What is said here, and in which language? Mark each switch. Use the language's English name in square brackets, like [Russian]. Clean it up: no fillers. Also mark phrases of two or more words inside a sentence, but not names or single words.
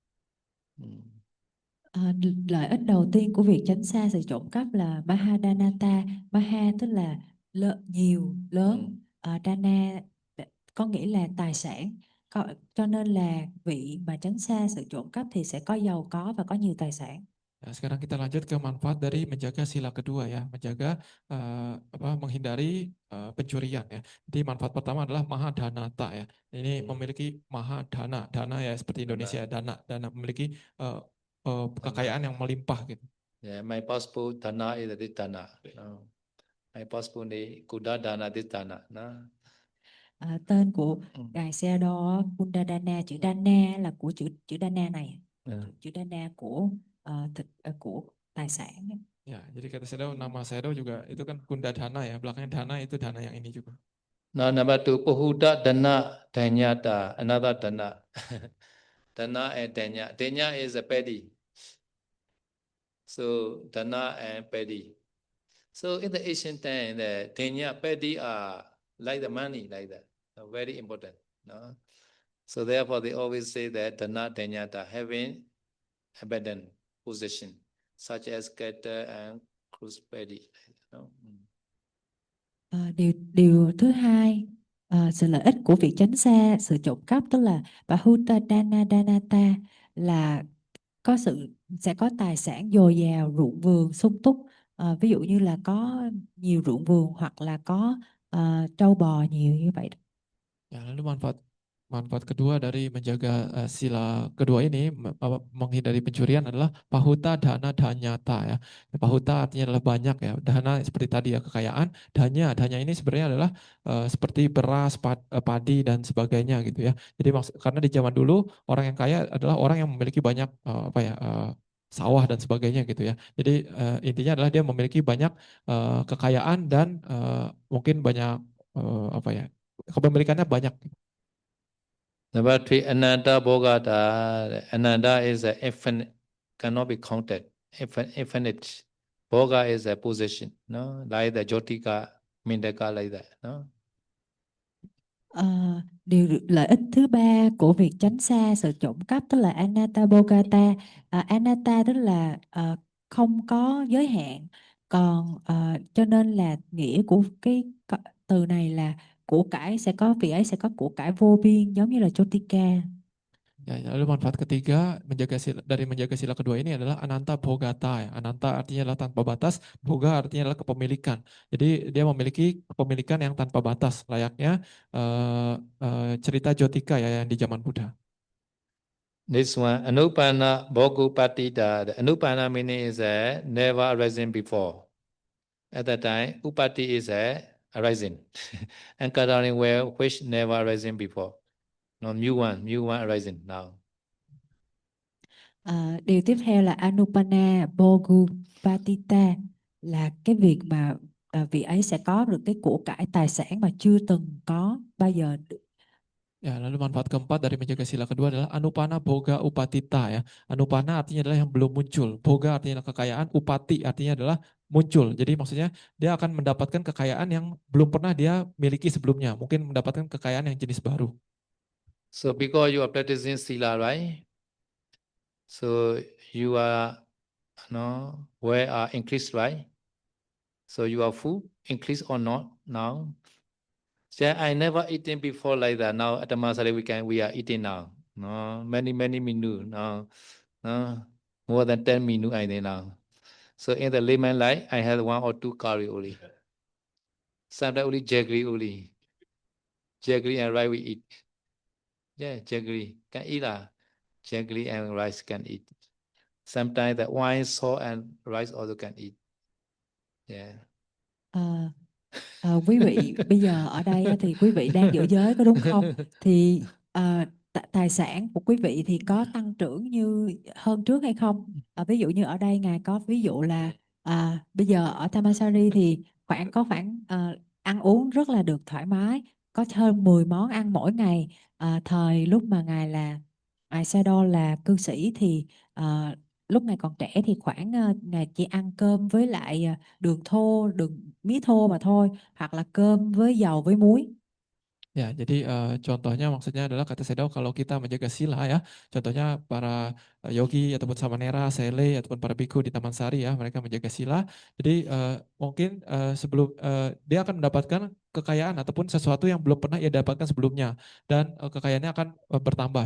[Vietnamese] Lợi ích đầu tiên của việc tránh xa sự trộm cắp là Mahadanata. Maha tức là nhiều, lớn. Dana có nghĩa là tài sản. Cho nên là vị mà tránh xa sự trộm cắp thì sẽ có giàu có và có nhiều tài sản. [Indonesian] Nah, sekarang kita lanjut ke manfaat dari menjaga sila kedua ya, menjaga menghindari pencurian ya. Jadi manfaat pertama adalah Mahadanata ya. Ini memiliki Mahadana, dana ya seperti Indonesia dana memiliki kekayaan yang melimpah gitu. [English] Yeah, my passport Dhana is this Dhana. No. My passport ni Kuda Dhana this Dhana. No. [Vietnamese] Tên của ngài Sayadaw Kundadana, chữ Dana là của chữ Dana này, chữ Dana của của tài sản. [Indonesian] Ya, jadi kata Shadow, nama Shadow juga itu kan Kunda Dana ya, belakangnya Dana itu Dana yang ini juga. [English] Now number 2, [Pali] Pahuta Dana Danyata, [English] another Dana. Dana and Danya. Danya is a paddy. So Dana and paddy. So in the ancient time, the Danya paddy are like the money, like that. Very important. No? So therefore they always say that [Pali] Dana Danyata [English] having abundant possession, such as cattle and cruise paddy. No? [Vietnamese] Điều thứ hai, sự lợi ích của việc tránh xa sự trộm cắp tức là [Pali] Bahuta Dana Danata [Vietnamese] là sẽ có tài sản dồi dào, ruộng vườn sung túc. Ví dụ như là có nhiều ruộng vườn hoặc là có trâu bò nhiều như vậy. [Indonesian] Ya, lalu manfaat kedua dari menjaga sila kedua ini menghindari pencurian adalah [Pali] pahuta dana danyata [Indonesian] ya. Pahuta artinya adalah banyak ya. Dana seperti tadi ya kekayaan. Danya ini sebenarnya adalah seperti beras, padi dan sebagainya gitu ya. Jadi karena di zaman dulu orang yang kaya adalah orang yang memiliki banyak sawah dan sebagainya gitu ya. Jadi intinya adalah dia memiliki banyak kekayaan dan mungkin banyak kepemilikannya banyak. [English] Number 3, [Pali] Ananda Bhogata. [English] Ananda is a infinite, cannot be counted. Infinite. Bhoga is a possession, no? Like the Jyotika, Mindaka, like that, no? [Vietnamese] Điều lợi ích thứ ba của việc tránh xa sự trộm cắp tức là [Pali] anatta bogata. [Vietnamese] Anatta tức là không có giới hạn, còn cho nên là nghĩa của từ này là của cải vị ấy sẽ có của cải vô biên giống như là Chotika. [Indonesian] Ya, lalu manfaat ketiga dari menjaga sila kedua ini adalah [Pali] ananta bhogata [Indonesian] ya. Ananta artinya adalah tanpa batas, boga artinya adalah kepemilikan. Jadi dia memiliki kepemilikan yang tanpa batas, layaknya cerita Jotika ya yang di zaman Buddha. [English] This one, [Pali] Anupana Bhogupatita. [English] The Anupana meaning is never arisen before. At that time, Upati is arising. Encountering where which never arisen before. No, new one arising now. [Vietnamese] Điều tiếp theo là [Pali] Anupana Bhogupatita, [Vietnamese] là cái việc mà vị ấy sẽ có được cái của cải tài sản mà chưa từng có bao giờ. [Indonesian] Ya, lalu manfaat keempat dari menjaga sila kedua adalah [Pali] anupana boga upatita [Indonesian] ya. Anupana artinya adalah yang belum muncul. Boga artinya adalah kekayaan, upati artinya adalah muncul. Jadi maksudnya dia akan mendapatkan kekayaan yang belum pernah dia miliki sebelumnya. Mungkin mendapatkan kekayaan yang jenis baru. [English] So because you are practicing sila, right? So you are where are increased, right? So you are full, increased or not now? So I never eaten before like that. Now at the Masari we are eating now. No, many menu now. No, more than 10 menu I think now. So in the layman life, I had 1 or 2 curry only. Sometimes only jaggery only. Jaggery and rice we eat. Yeah, jaggery. Can eat jaggery and rice can eat. Sometimes the wine, salt and rice also can eat. Yeah. [Vietnamese] Quý vị bây giờ ở đây á, thì quý vị đang giữ giới có đúng không? Thì tài sản của quý vị thì có tăng trưởng như hơn trước hay không? Ví dụ như ở đây ngài có ví dụ là bây giờ ở Thammasari thì có khoảng ăn uống rất là được thoải mái, có hơn 10 món ăn mỗi ngày. Thời lúc mà ngài Sayadaw là cư sĩ thì lúc ngài còn trẻ thì ngài chỉ ăn cơm với lại mía thô mà thôi, hoặc là cơm với dầu với muối. [Indonesian] Ya, jadi contohnya maksudnya adalah kata Sayadaw kalau kita menjaga sila ya, contohnya para yogi ataupun samanera, sele ataupun para biku di Taman Sari ya, mereka menjaga sila. Jadi mungkin sebelum dia akan mendapatkan kekayaan ataupun sesuatu yang belum pernah ia dapatkan sebelumnya dan kekayaannya akan bertambah.